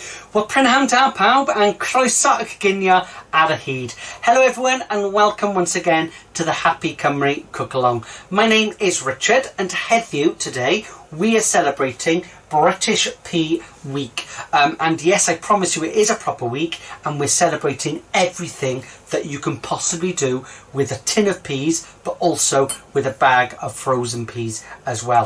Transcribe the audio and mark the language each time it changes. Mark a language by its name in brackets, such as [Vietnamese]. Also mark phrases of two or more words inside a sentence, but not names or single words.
[Welsh] Wel, prynhawn da pawb and croeso y ginio ar y hyd. [English] Hello everyone and welcome once again to the Happy Cymru Cook Along. My name is Richard and heddiw today we are celebrating British Pea Week. And yes, I promise you it is a proper week and we're celebrating everything that you can possibly do with a tin of peas, but also with a bag of frozen peas as well.